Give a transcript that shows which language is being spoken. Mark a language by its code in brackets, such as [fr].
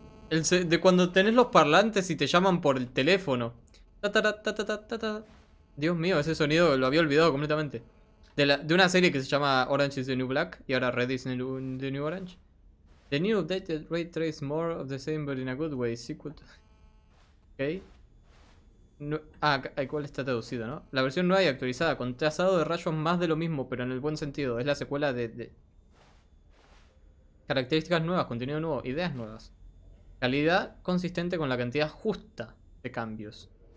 [es] De cuando tenés los parlantes y te llaman por el teléfono. Ta, ta, ta, ta, ta, ta, ta. Dios mío, ese sonido lo había olvidado completamente. De una serie que se llama Orange is the New Black y ahora Red is the New Orange. [en] The new updated ray trace more of the same but in a good way. Sequel to... Ok. [es] No, ¿cuál está traducido, no? La versión nueva y actualizada, con trazado de rayos más de lo mismo, pero en el buen sentido. Es la secuela de... Características nuevas, contenido nuevo, ideas nuevas. Calidad consistente con la cantidad justa de cambios.